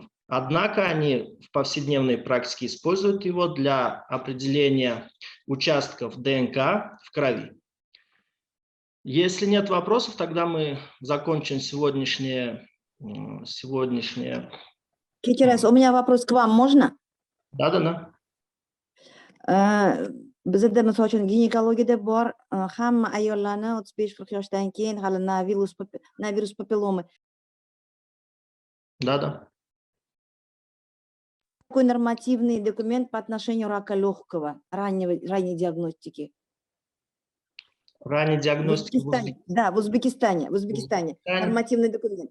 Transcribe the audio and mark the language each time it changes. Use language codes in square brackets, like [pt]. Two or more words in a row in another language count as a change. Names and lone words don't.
[ru] Однако они в повседневной практике используют его для определения участков ДНК в крови. Если нет вопросов, тогда мы закончим сегодняшнее. Кечерес, у меня вопрос к вам, можно? Да. [uz] Bizda misol uchun ginekologiyada bor, hamma ayollarni 35-40 yoshdan keyin hali na virus papilloma. [ru] Да. Какой нормативный документ по отношению рака легкого, ранней диагностики? Ранней диагностики. В Узбекистане. Нормативный документ.